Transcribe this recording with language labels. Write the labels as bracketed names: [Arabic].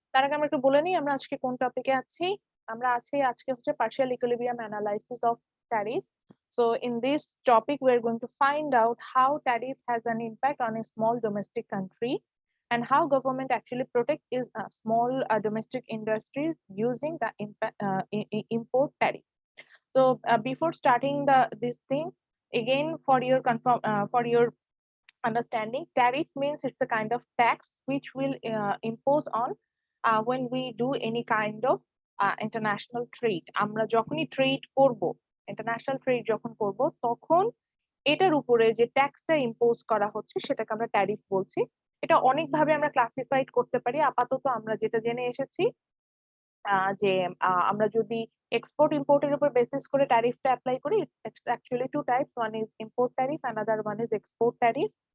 [Bangla] তার আগে আমরা একটু বলে নিই আমরা আজকে কোন টপিকে আছি। আমরা আছি আজকে হচ্ছে [English] partial equilibrium analysis of tariff. So in this topic we're going to find out how tariff has an impact on a small domestic country and how government actually protect is small domestic industries using the import tariff. So before starting this thing, again for your understanding, tariff means it's a kind of tax which will impose on when we do any kind of international trade. [Bangla] আমরা যখনই trade করব, international trade যখন করব, তখন এটার উপরে যে ট্যাক্সটা impose করা হচ্ছে সেটাকে আমরা ট্যারিফ বলছি। এটা অনেকভাবে আমরা ক্লাসিফাইড করতে পারি। আপাতত আমরা যেটা জেনে এসেছি যে আমরা যদি এক্সপোর্ট ইম্পোর্টের উপর বেসিস করে ট্যারিফটা অ্যাপ্লাই করি, [English] Actually two types, one is import tariff, another one is export tariff.